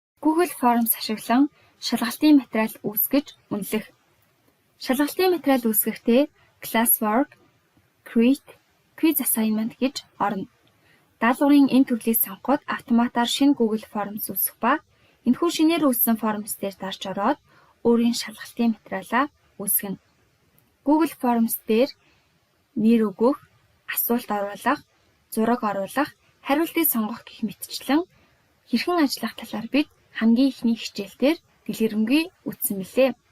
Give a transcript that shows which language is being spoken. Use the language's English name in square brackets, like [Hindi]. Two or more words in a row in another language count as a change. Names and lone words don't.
[Mongolian] Google Forms ашиглан шалгалтын материал үүсгэж үнэлэх. Шалгалтын материал үүсгэхдээ [English] classwork, create, quiz assignment [Mongolian] гэж орно. Даалгаврын энэ төрлийг сонгоход автоматар шинэ Google Forms үүсгэх ба энэхүү шинээр үүссэн Forms дээр дарж ороод өөрийн шалгалтын материалаа үүсгэнэ. Google Forms дээр нэр өгөх, асуулт оруулах, зураг оруулах, хариултыг сонгох гэх мэтчлэн хэрхэн ажиллах талаар бид хамгийн ихний хичээлээр дэлгэрэнгүй үзсэн билээ.